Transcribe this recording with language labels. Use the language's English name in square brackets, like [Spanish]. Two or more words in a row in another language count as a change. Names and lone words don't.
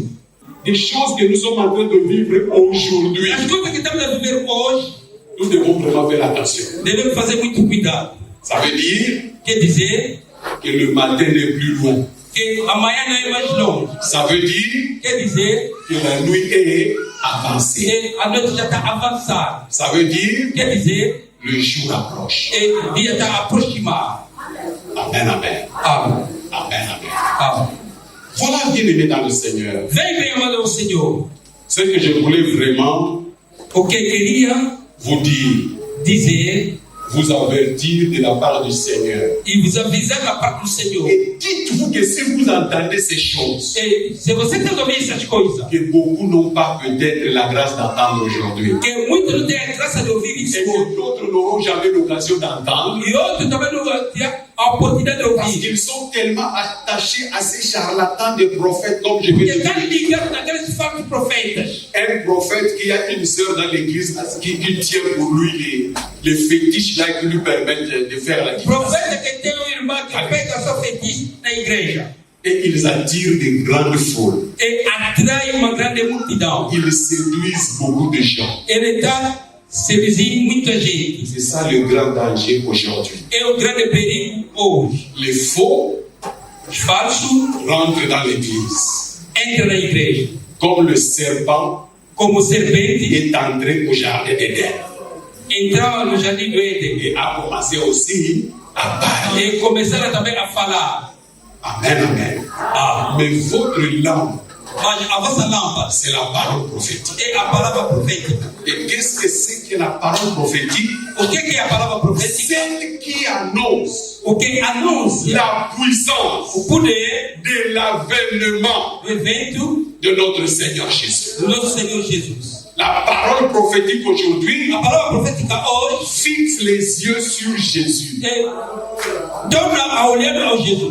[French] Des choses que nous sommes en train de vivre aujourd'hui. [Portuguese] As coisas que estamos a viver hoje, [French] Nous devons vraiment faire attention. [Portuguese] devemos fazer muito cuidado. [French] Ça veut dire [Portuguese] Quer dizer [French] que le matin n'est plus loin. [Portuguese] que amanhã não é mais longe. [French] Ça veut dire [Portuguese] Quer dizer [French] que la nuit est avancée. [Portuguese] que a noite já está avançada. [French] Ça veut dire [Portuguese] Quer dizer [French] le jour approche. [Portuguese] que o dia está aproximado. [French] Amen, amen. [Portuguese] Amém. [French] Amen, amen. [Portuguese] Amém. [French] Voilà, bien-aimé dans le Seigneur. [Portuguese] Vem bem amado ao Senhor. [French] Ce que je voulais vraiment [Portuguese] O que queria [French] vous dire, [Portuguese] dizer [French] vous avertir de la part du Seigneur. [Portuguese] e vos avisar da parte do Senhor. [French] Et dites-vous que si vous entendez ces choses, [Portuguese] E se você está ouvindo essas coisas, [French] que beaucoup n'ont pas peut-être la grâce d'entendre aujourd'hui, [Portuguese] que muitos não têm a graça de ouvir isso [French] et que d'autres n'auront jamais l'occasion d'entendre, [Portuguese] e outros também não vão ter a oportunidade de [French] parce [Portuguese] ouvir. [French] qu'ils sont tellement attachés à ces charlatans de prophètes, comme je vais [Portuguese] Porque [French] le [Portuguese] estão [French] dire. [Portuguese] ligados naqueles falsos profetas. [French] Un prophète qui a une sœur dans l'église qui tient pour lui les fétiches là qui lui permettent de faire la différence. [Portuguese] Profeta que tem um irmão que pega sua fetiche na igreja [French] Et ils attirent des grandes foules. [Portuguese] e atrai uma grande multidão. [French] Ils séduisent beaucoup de gens. [Portuguese] Ele está seduzindo muita gente. [French] C'est ça le grand danger aujourd'hui. [Portuguese] É o grande perigo hoje. [French] Les faux [Portuguese] Os falsos [French] rentrent dans l'église. [Portuguese] entram na igreja [French] Comme le serpent [Portuguese] como serpente, [French] est entré au jardin d'Éden. [Portuguese] entravam no jardim do Éden [French] Et a commencé aussi à parler. [Portuguese] e começaram também a falar. [French] Amen, amen. Ah, Mais votre langue, [Portuguese] mas a vossa lâmpada [French] c'est la parole prophétique. [Portuguese] é a palavra profética. [French] Et qu'est-ce que c'est que la parole prophétique? [Portuguese] O que é a palavra profética? [French] Celle qui annonce [Portuguese] O que anuncia [French] la puissance [Portuguese] o poder [French] de l'avènement [Portuguese] do evento [French] de notre Seigneur Jésus. [Portuguese] do nosso Senhor Jesus. [French] La parole prophétique aujourd'hui [Portuguese] A palavra profética hoje [French] fixe les yeux sur Jésus. [Portuguese] torna a olhar ao Jesus.